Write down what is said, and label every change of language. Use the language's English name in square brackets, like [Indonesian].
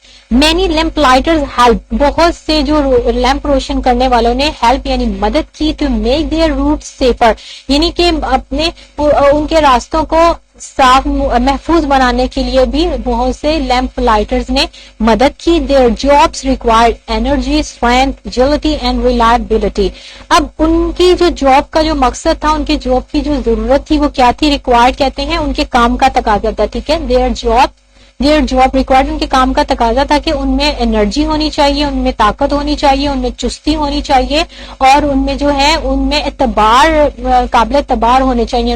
[English] many lamp lighters help, [Urdu] بہت سے جو لیمپ روشن کرنے والوں نے help یعنی مدد کی, [English] to make their routes safer, [Urdu] یعنی کہ اپنے ان کے راستوں کو صاف محفوظ بنانے کے لیے بھی بہت سے لیمپ لائٹرز نے مدد کی. [English] their jobs required energy, strength, agility and reliability. [Urdu] اب ان کی جو جاب کا جو مقصد تھا, ان کے جاب کی جو ضرورت تھی وہ کیا تھی, ریکوائرڈ کہتے ہیں ان کے کام کا تقاضا تھا, ٹھیک ہے. [English] their job required, [Urdu] ان کے کام کا تقاضا تھا کہ ان میں انرجی ہونی چاہیے, ان میں طاقت ہونی چاہیے, ان میں چستی ہونی چاہیے, اور ان میں جو ہے ان میں اعتبار, قابل اعتبار ہونے چاہیے.